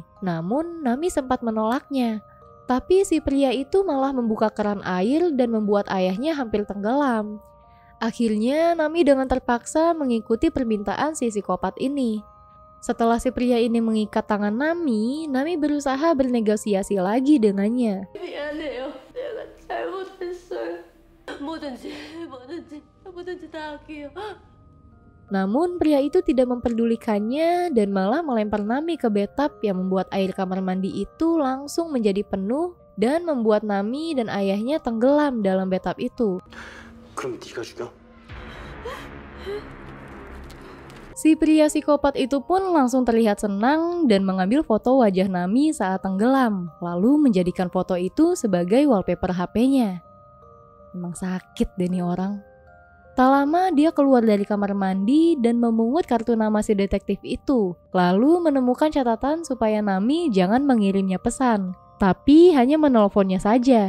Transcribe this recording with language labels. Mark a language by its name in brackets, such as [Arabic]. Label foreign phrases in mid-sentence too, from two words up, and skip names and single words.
[Indonesian] Namun Nami sempat menolaknya. Tapi si pria itu malah membuka keran air dan membuat ayahnya hampir tenggelam. Akhirnya Nami dengan terpaksa mengikuti permintaan si psikopat ini. Setelah si pria ini mengikat tangan Nami, Nami berusaha bernegosiasi lagi dengannya. [Korean] 미안해요. 내가 잘못했어요. 뭐든지 다 할게요. [Indonesian] Namun pria itu tidak memperdulikannya dan malah melempar Nami ke bathtub yang membuat air kamar mandi itu langsung menjadi penuh dan membuat Nami dan ayahnya tenggelam dalam bathtub itu. [Korean] 그럼 네가 죽여? [Indonesian] Si pria psikopat itu pun langsung terlihat senang dan mengambil foto wajah Nami saat tenggelam, lalu menjadikan foto itu sebagai wallpaper HP-nya. Emang sakit deh nih orang. Tak lama dia keluar dari kamar mandi dan memungut kartu nama si detektif itu, lalu menemukan catatan supaya Nami jangan mengirimnya pesan, tapi hanya menelponnya saja.